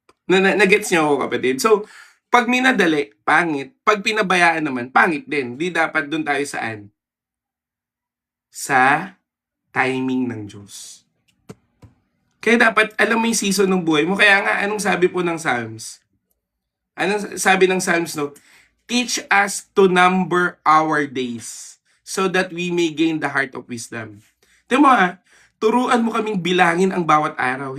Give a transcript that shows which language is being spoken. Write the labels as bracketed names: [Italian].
[Filipino] Nagets niyo ako, kapatid? So, pag minadali, pangit. Pag pinabayaan naman, pangit din. Di dapat dun tayo saan? Sa timing ng Diyos. Kaya dapat alam mo yung season ng buhay mo. Kaya nga, anong sabi po ng Psalms? Anong sabi ng Psalms, no? [English] Teach us to number our days so that we may gain the heart of wisdom. [Filipino] Tingnan mo turuan mo kaming bilangin ang bawat araw.